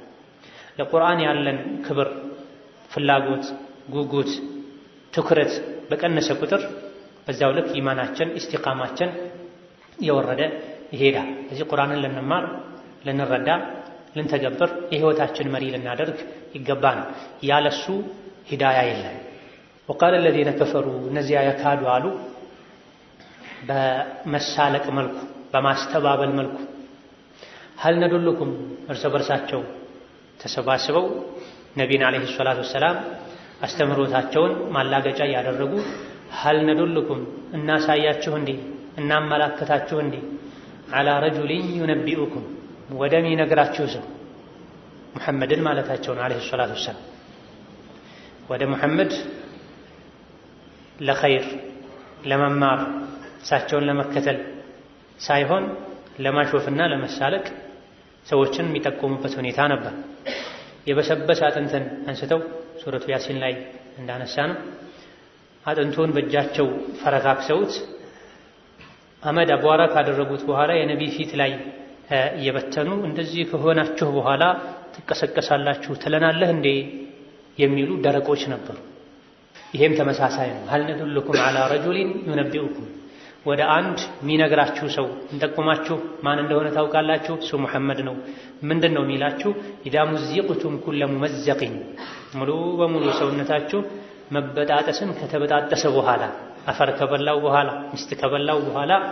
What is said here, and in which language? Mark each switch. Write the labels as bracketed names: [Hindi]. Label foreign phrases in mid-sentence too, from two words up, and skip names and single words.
[Amharic] ለቁርአን ያለን ክብር፣ ፍላጎት፣ ጉጉት፣ ትኩረት በቀነሰ ቁጥር በዛው ልክ ኢማናችን ኢስቲቃማችን የወረደ ይሄዳል። እዚህ ቁርአንን ልንማር ልንረዳ ልንተገብር የህይወታችን መሪ ልናደርግ ይገባል። ያለሱ ሂዳያ የለም። [Arabic] وقال الذين كفروا [Amharic] እነዚያ የካዱ አሉ በመሳለቅ መልኩ በማስተባበል መልኩ [Arabic] هل ندلكم [Amharic] እርስ በርሳቸው ተሰባስበው ነቢን [Arabic] عليه الصلاة والسلام [Amharic] አስተምሮታቸውን ማላገጫ ያደረጉ [Arabic] هل ندلكم [Amharic] እናሳያችሁ እንዴ እናመላክታችሁ እንዴ [Arabic] على رجل ينبئكم [Amharic] ወደሚነግራችሁ ሰው ሙሐመድን ማለታቸው ነው [Arabic] عليه الصلاة والسلام [Amharic] ወደ ሙሐመድ ለኸይር ለመማር እሳቸውን ለመከተል ሳይሆን ለማሾፍና ለመሳለቅ ሰዎችን የሚጠቁሙበት ሁኔታ ነበር። የበሰበሰ አጥንትን አንስተው ሱረቱ ያሲን ላይ እንዳነሳ ነው አጥንቱን በእጃቸው ፈረካክሰውት አመድ አቧራ ካደረጉት በኋላ የነቢ ፊት ላይ እየበተኑ እንደዚህ ከሆናችሁ በኋላ ትቀሰቀሳላችሁ ትለናለህ እንዴ የሚሉ ደረቆች ነበሩ። ይሄም ተመሳሳይ ነው። [Arabic] هل ندلكم على رجل ينبئكم [Amharic] ወደ አንድ የሚነግራችሁ ሰው እንጠቁማችሁ ማን እንደሆነ ታውቃላችሁ? እሱ ሙሐመድ ነው። ምንድነው የሚላችሁ? [Arabic] إذا مزقتم كل ممزق [Amharic] ሙሉ በሙሉ ሰውነታችሁ መበጣጠስን ከተበጣጠሰ በኋላ አፈር ከበላው በኋላ ሚስት ከበላው በኋላ